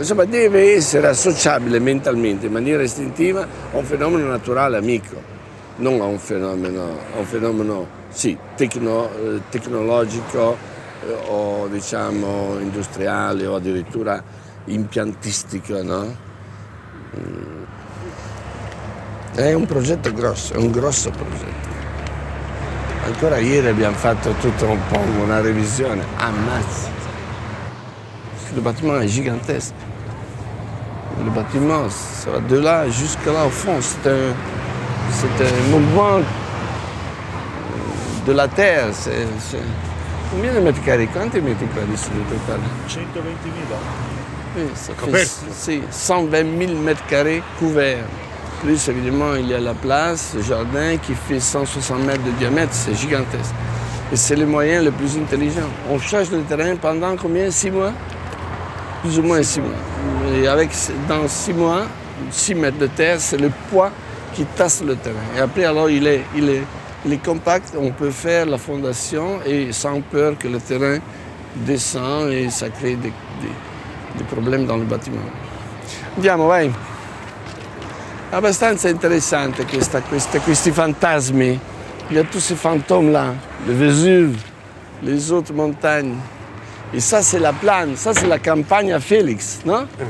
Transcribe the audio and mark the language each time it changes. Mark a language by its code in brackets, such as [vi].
[it] Insomma, deve essere associabile mentalmente, in maniera istintiva, a un fenomeno naturale amico, non a un fenomeno sì, tecnologico o diciamo industriale o addirittura impiantistico, no? È un progetto grosso, è un grosso progetto. Ancora ieri abbiamo fatto tutto un po' una revisione. Ammazza! [fr] Le bâtiment est gigantesque. Le bâtiment, ça va de là jusqu'à là au fond. C'est un mouvement de la terre. Combien de mètres carrés? [it] Quanti metri quadri sono totali? 120.000. [fr] Oui, ça fait 120 000 mètres carrés couverts. Plus évidemment, il y a la place, le jardin qui fait 160 mètres de diamètre, c'est gigantesque. Et c'est le moyen le plus intelligent. On change le terrain pendant combien? 6 mois? Plus ou moins 6 mois. Et dans 6 mois, 6 mètres de terre, c'est le poids qui tasse le terrain. Et après, alors, il est compact, on peut faire la fondation et sans peur que le terrain descend et ça crée des problemi dans le bâtiment. [it] Andiamo, vai. abbastanza interessante questi fantasmi. [fr] Il y a tous ces fantômes-là, le Vésuve, les autres montagnes. Et ça, c'est la plane, ça, c'est la campagne à Félix, non?